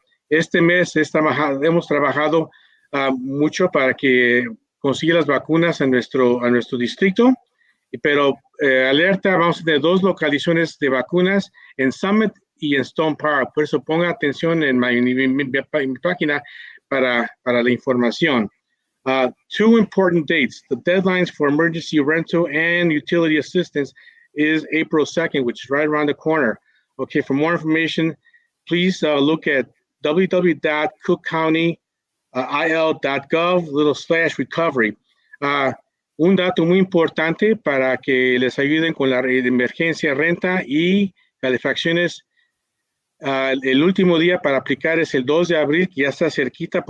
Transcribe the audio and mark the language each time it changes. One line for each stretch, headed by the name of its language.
Spanish: Este mes hemos trabajado mucho para que consiga las vacunas a nuestro distrito, pero alerta, vamos a tener 2 localizaciones de vacunas en Summit y en Stone Park. Por eso ponga atención en mi página para la información.
English: 2 important dates. The deadlines for emergency rental and utility assistance is April 2nd, which is right around the corner. Okay, for more information, please look at www.cookcountyil.gov/recovery.
Spanish: Un dato muy importante para que les ayuden con la emergencia renta y calefacciones. El último día para aplicar es el 2 de abril, que ya está cerquita.